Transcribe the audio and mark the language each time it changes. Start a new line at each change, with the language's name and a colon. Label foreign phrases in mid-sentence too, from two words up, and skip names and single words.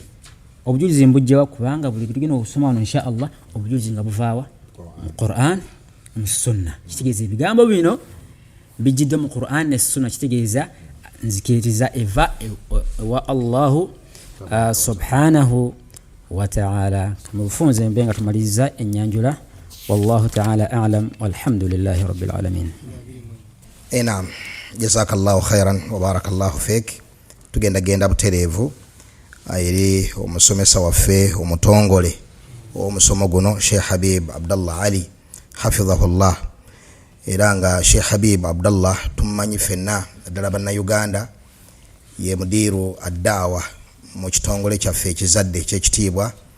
Ganda: Obujulizi mbujjewa kubanga buli kitugenda okusoma wano
Arabic: إن شاء الله
Ganda: obujulizi nga buvaawa mu Qur'an mu Sunna. Kitegeeza ebigambo bino bijjidde mu Qur'an ne Sunna, kitegeeza nzikiriza eva wa
Arabic: الله سبحانه وتعالى.
Ganda: Mufunze mbenga tumaliza enyanjula.
Arabic: والله تعالى أعلم والحمد لله رب العالمين. نعم، جزاك الله خيرا وبارك الله فيك.
Ganda: Tugenda buterevu ayiri omusomesa waffe omutongole omusomo guno Sheikh Habib Abdallah Ali hafidhahullah. Era nga Sheikh Habib Abdallah tumanyi fenna ddala banna Uganda ye
Arabic: مدير الدعوة
Ganda: mu kitongole kyaffe ekizadde ky'ekitiibwa